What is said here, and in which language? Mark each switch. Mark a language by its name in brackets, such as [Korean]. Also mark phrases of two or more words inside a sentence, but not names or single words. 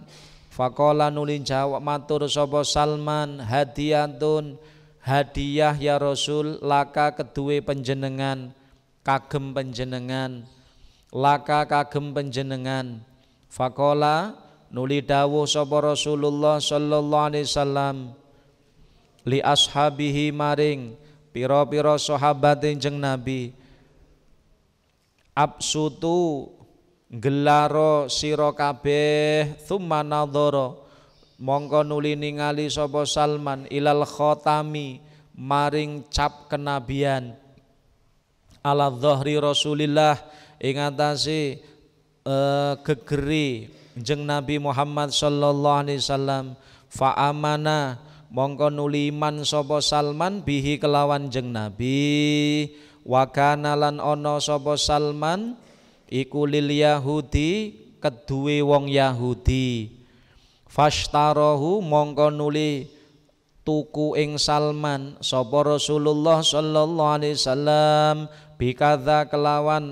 [Javanese] Faqala nuli jawab matur sapa Salman, hadiyatun hadiah [Arabic] يا رسول لك [Javanese] kedue panjenengan kagem panjenengan. Faqala nuli dawuh sapa Rasulullah [Arabic] صلى الله عليه وسلم لأصحابه [Javanese] maring pira-pira sahabat Kanjeng Nabi, absutu gelaro sira kabeh [Arabic] ثم نظر [Javanese] mongko nuli ningali sapa Salman [Arabic] إلى الخاتم [Javanese] maring cap kenabian [Arabic] على ظهر رسول الله [Javanese] ing atase gegeri Kanjeng Nabi Muhammad [Arabic] صلى الله عليه وسلم. فآمن [Javanese] mongko nuli iman sapa Salman bihi kelawan Kanjeng Nabi. [Arabic] وكان [Javanese] lan ana sapa Salman iku [Arabic] لليهود [Javanese] keduwe wong Yahudi. Fashtarahu mongko nuli tuku ing Salman sapa Rasulullah [Arabic] صلى الله عليه وسلم بكذا [Javanese] kelawan